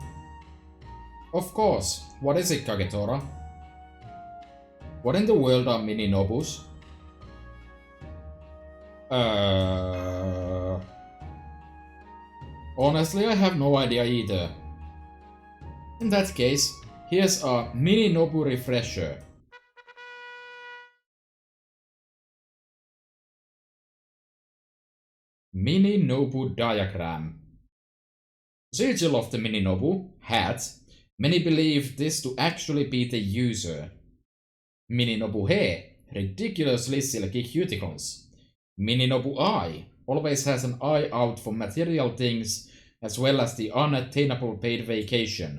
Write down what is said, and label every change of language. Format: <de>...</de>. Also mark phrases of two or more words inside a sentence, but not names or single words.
<en>Of course. What is it, Kagetora? What in the world are Mini-Nobus? Honestly, I have no idea either. In that case, here's a Mini-Nobu refresher. Mini-Nobu diagram. Sigil of the Mini-Nobu, hat. Many believe this to actually be the user. Mini-Nobu hair, ridiculously silky cuticles. Mini-Nobu eye, always has an eye out for material things as well as the unattainable paid vacation.</en>